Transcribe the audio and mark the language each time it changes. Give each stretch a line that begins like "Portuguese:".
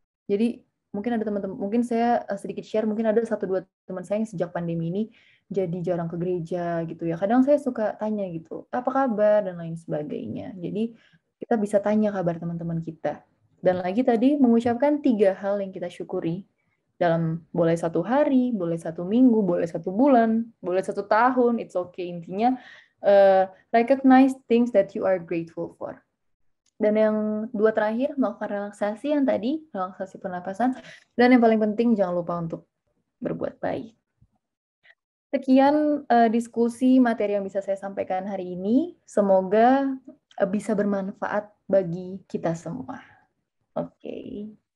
Indonesian: Jadi mungkin ada teman-teman, mungkin saya sedikit share, mungkin ada 1-2 teman saya yang sejak pandemi ini jadi jarang ke gereja gitu ya. Kadang saya suka tanya gitu, apa kabar dan lain sebagainya. Jadi kita bisa tanya kabar teman-teman kita. Dan lagi tadi mengucapkan 3 hal yang kita syukuri dalam boleh 1 hari, boleh 1 minggu, boleh 1 bulan, boleh 1 tahun,
English: it's okay. Intinya recognize things that you are grateful for.
Indonesian: Dan yang 2 terakhir, melakukan relaksasi yang tadi, relaksasi pernapasan. Dan yang paling penting, jangan lupa untuk berbuat baik. Sekian diskusi materi yang bisa saya sampaikan hari ini. Semoga bisa bermanfaat bagi kita semua. Oke.